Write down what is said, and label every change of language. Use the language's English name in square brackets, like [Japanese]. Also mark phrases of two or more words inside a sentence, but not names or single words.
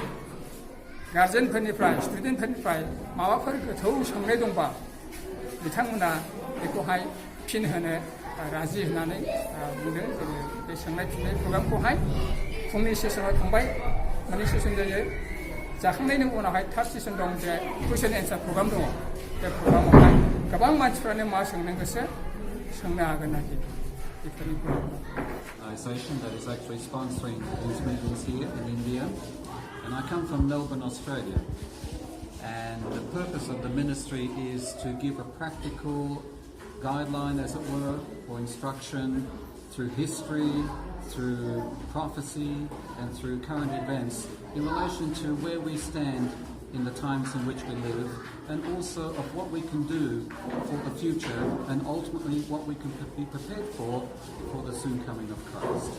[Bodo] गार्जेनफोरनिफ्राय स्टुडेन्टफोरनिफ्राय माबाफोर गोथौ सोंनाय दंबा बिथांमोना बेखौहाय फिन होनो राजि होननानै बुंदों जोङो बे सोंनाय फिननाय प्रग्रामखौहाय फुंनि सेसनाव थांबाय मोननै सेसन जायो जाखांनायनि उनावहाय [English] third session [Bodo] दं जे [English] question answer program [Bodo] दङ बे प्रग्रामावहाय गोबां मानसिफ्रानो मा सोंनो गोसो सोंनो हागोन आरोखि बेफोरनि [English] organisation that is actually sponsoring these meetings here in India. And I come from Melbourne, Australia. And the purpose of the ministry is to give a practical guideline, as it were, or instruction through history, through prophecy, and through current events in relation to where we stand in the times in which we live, and also of what we can do for the future, and ultimately what we can be prepared for the soon coming of Christ.